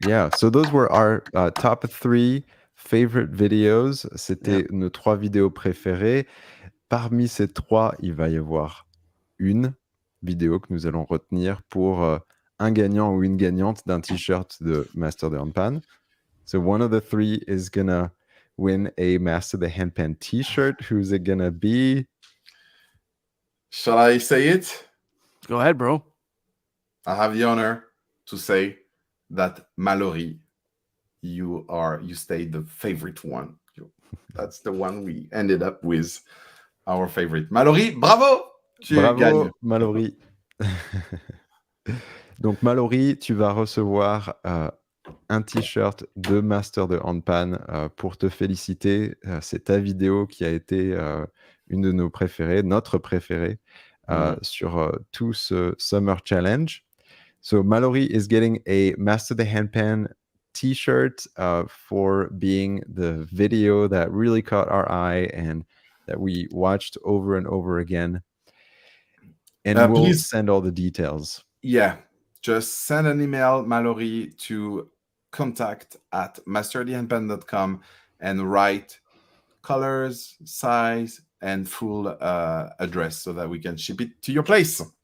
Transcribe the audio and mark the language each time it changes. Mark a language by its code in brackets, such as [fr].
[en] Yeah, so those were our top 3 favorite videos. [fr] C'était nos 3 vidéos préférées. Parmi ces 3, il va y avoir une vidéo que nous allons retenir pour un gagnant ou une gagnante d'un t-shirt de Master The Handpan. [en] So one of the 3 is gonna win a Master The Handpan t-shirt. Who's it gonna be? Shall I say it? Go ahead, bro. I have the honor to say that Mallory, you stayed the favorite one. That's the one we ended up with, our favorite. Mallory, bravo! [fr] Bravo, gagnes. Mallory. Donc Mallory, tu vas recevoir un t-shirt de Master The Handpan pour te féliciter. C'est ta vidéo qui a été une de nos préférées, notre préférée sur tout ce Summer Challenge. [en] So Mallory is getting a Master The Handpan t-shirt for being the video that really caught our eye and that we watched over and over again. And we'll please send all the details. Yeah, just send an email, Mallory, to contact@masterthehandpan.com and write colors, size, and full address so that we can ship it to your place.